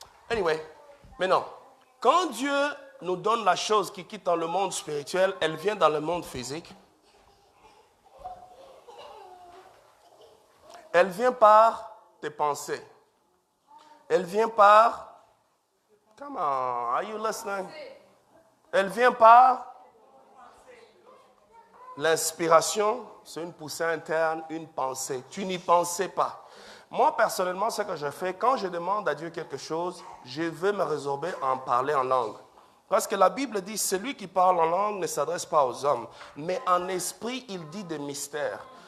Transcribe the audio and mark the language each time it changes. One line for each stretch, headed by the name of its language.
English: Anyway,
French: maintenant, quand Dieu nous donne la chose qui quitte dans le monde spirituel, elle vient dans le monde physique. Elle vient par tes pensées. Elle vient par...
English: Come on, are you listening?
French: Elle vient par l'inspiration, c'est une poussée interne, une pensée. Tu n'y pensais pas. Moi, personnellement, ce que je fais, quand je demande à Dieu quelque chose, je veux me résorber à en parler en langue. Parce que la Bible dit, celui qui parle en langue ne s'adresse pas aux hommes, mais en esprit, il dit des mystères.